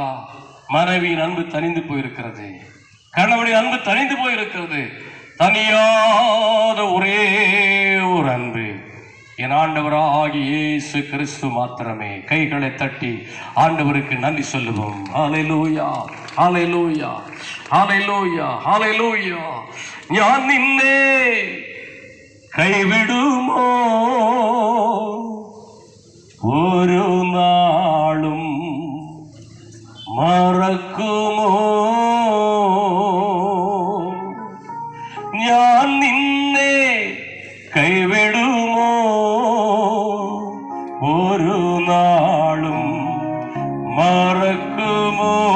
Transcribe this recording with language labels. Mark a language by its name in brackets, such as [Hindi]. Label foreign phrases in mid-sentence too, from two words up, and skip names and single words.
[Tamil] மனைவியின் அன்பு தனிந்து போயிருக்கிறது, கணவனின் அன்பு தனிந்து போயிருக்கிறது. தனியாத ஒரே ஒரு அன்பு என் ஆண்டவராகிய இயேசு கிறிஸ்து மாத்திரமே. கைகளை தட்டி ஆண்டவருக்கு நன்றி சொல்லுவோம். அல்லேலூயா, அல்லேலூயா, அல்லேலூயா, அல்லேலூயா. [Malayalam] ഞാൻ നിന്നെ കൈവിടുമോ ഒരു നാളും മറക്കുമോ? ഞാൻ നിന്നെ കൈവിടുമോ ഒരു നാളും മറക്കുമോ?